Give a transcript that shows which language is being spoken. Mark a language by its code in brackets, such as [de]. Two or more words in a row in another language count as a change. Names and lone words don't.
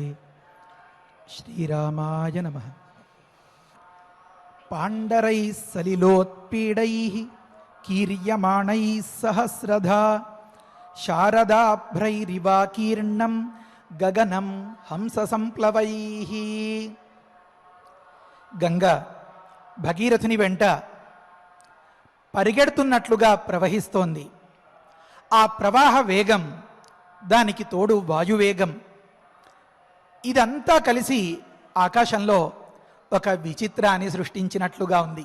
[sa] श्रीरामाय नमः। पाण्डरैः सलिलोत्पीडैः कीर्यमाणैः सहस्रधा शारदाभ्रैरिवाकीर्णं गगनं हंससंप्लवैः। [te] గంగ భగీరథుని వెంట పరిగెడుతున్నట్లుగా ప్రవహిస్తోంది. ఆ ప్రవాహ వేగం, దానికి తోడు వాయువేగం, ఇదంతా కలిసి ఆకాశంలో ఒక విచిత్రాన్ని సృష్టించినట్లుగా ఉంది.